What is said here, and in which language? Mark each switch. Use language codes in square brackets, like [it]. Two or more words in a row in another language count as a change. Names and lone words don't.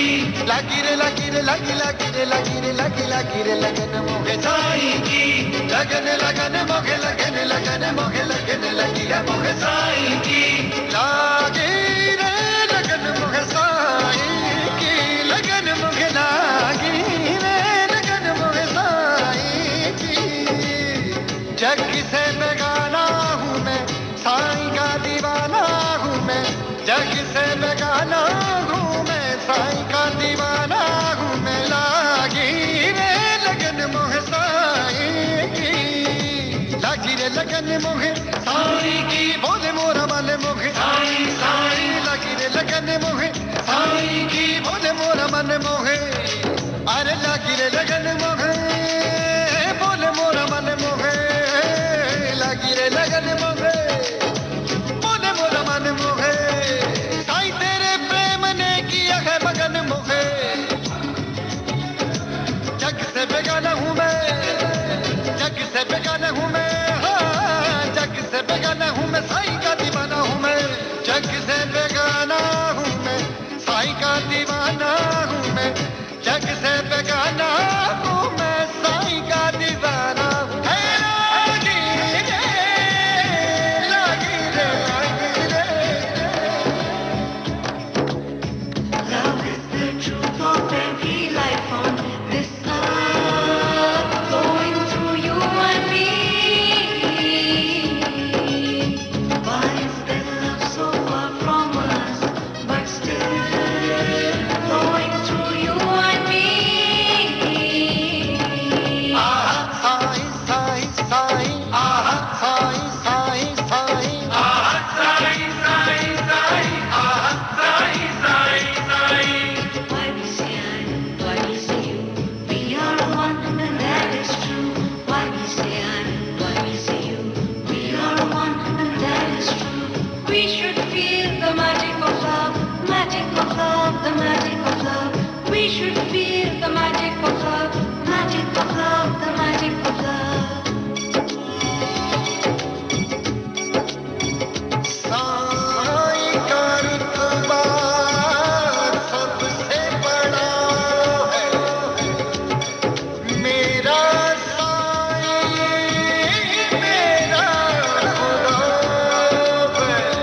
[hi] लगी रे लगी रे लगी लगी रे लगी रे लगी लगी रे लगन मोगे साईं की, लगन लगन मोगे लगन लगन मोगे लगन लगी है मोगे साईं की। लागी रे लगन मोगे साईं की, लगन मोगे लागी रे लगन मोगे साईं की। जग से बेगाना हूँ मैं, साईं का दीवाना हूँ मैं। जग से बेगाना हूँ मैं, साईं का दीवाना हूँ मैं। लागी रे लगन मोहे साईं की बोले मोरा मन मोहे साईं साईं लगी रे लगन मोहे साईं की बोले मोरा मन मोहे अरे लगी रे लगन मोहे बोले मोरा मन मोहे लगी रे लगन मोहे बोले मोरा मन मोहे साईं तेरे प्रेम ने किया है मगन मोहे जग से बेगाना हूँ मैं जग से बेगाना हूँ मैं हाँ, जग से बेगाना हूँ मैं साईं का दीवाना हूँ मैं जग से बेगाना हूँ मैं साईं का दीवाना हूँ मैं जग से बेगाना हूँ मैं साईं का दीवाना हूँ हे लागी रे लागी रे लागी रे [en] Love is the truth of every life on this earth, flowing through you and me. Why is this love so far from us, but still flowing through you and me? [hi] साईं साईं साईं आहा साईं साईं साईं आहा साईं साईं साईं आहा साईं साईं साईं [en] Why we say I, why we say you, we are one and that is true. Why we say I, why we say you, we are one and that is true. We should feel the magic of love, magic of love, the magic of love. We should feel the magic of love, magic of love, the magic of love. [hi] साईं का रुतबा सबसे बड़ा है मेरा साईं मेरा खुदा है